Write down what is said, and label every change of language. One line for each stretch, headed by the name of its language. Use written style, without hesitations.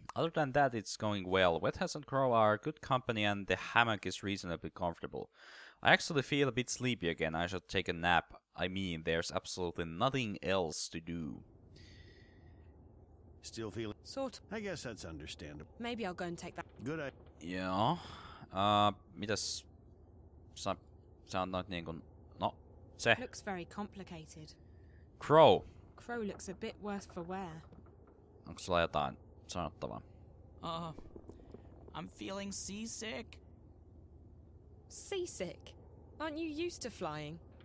English: Other than that, it's going well. Wethouse and Crow are good company and the hammock is reasonably comfortable. I actually feel a bit sleepy again. I should take a nap. I mean, there's absolutely nothing else to do. Still feeling... Sort of. I guess that's understandable. Maybe I'll go and take that. Good idea.
Finnish: Joo. Mitäs sä sanoit niinkun... No, se.
English: Looks very complicated. Crow. Crow looks a bit worse for wear.
Finnish: Onko sulla jotain sanottavaa?
English: I'm feeling seasick. Seasick? Aren't you used to flying?